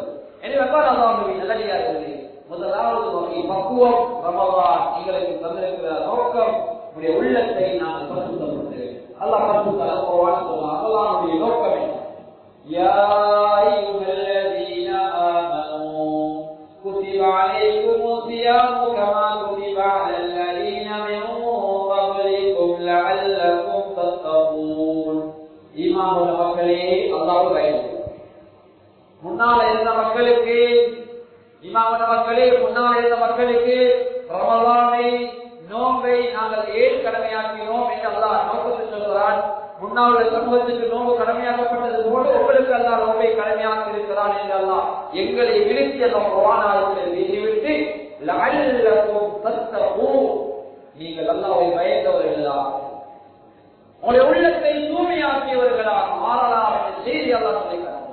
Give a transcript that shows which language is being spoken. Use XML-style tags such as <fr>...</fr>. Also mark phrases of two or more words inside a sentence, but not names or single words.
<ta>எனவே அல்லாஹ்வுடைய நல்லடியார்களே, முதலாவது வகை பக்குவம் ரமலான் எங்களுக்கு தந்திருக்கிற நோக்கம், உடைய உள்ளத்தை நாங்கள் பரிசுத்தப்பட்டு அல்லாஹ் பரிசுத்த குர்ஆன் சொல்றான், அல்லாஹ்வுடைய நோக்கம் என்ன?</ta> <ar>يا أيها الذين آمنوا كتب عليكم الصيام كما كتب على الذين من قبلكم لعلكم تتقون.</ar> <ta>ஈமான் மக்களே, அல்லாஹ்வுடைய பயந்து முன்னால் இருந்த மக்களுக்கு, ஈமான் மக்களே முன்னால் இருந்த மக்களுக்கு ரமலானை நோன்பை நாங்கள் ஏன் கடமையாக்கினோம் என்று அல்லாஹ் நோக்கத்தில் சொல்கிறான். முன்னால் உள்ள சமூகத்துக்கு நோன்பு கடமையாக்கப்பட்டது போல உங்களுக்கு அல்லாஹ் நோன்பை கடமையாக்கி இருக்கிறான் என்று அல்லாஹ் எங்களை விழுத்தி அந்த குர்ஆனில் பேசிவிட்டு</ta> <ar>لعلكم تتقون,</ar> <ta>நீங்கள் அல்லாஹ்வை பயந்தவர்களா, உங்களுடைய உள்ளத்தை தூய்மையாக்கியவர்களா மாறலாம் என்ற செய்தி அல்லாஹ் சொல்லிக்கிறார்.</ta>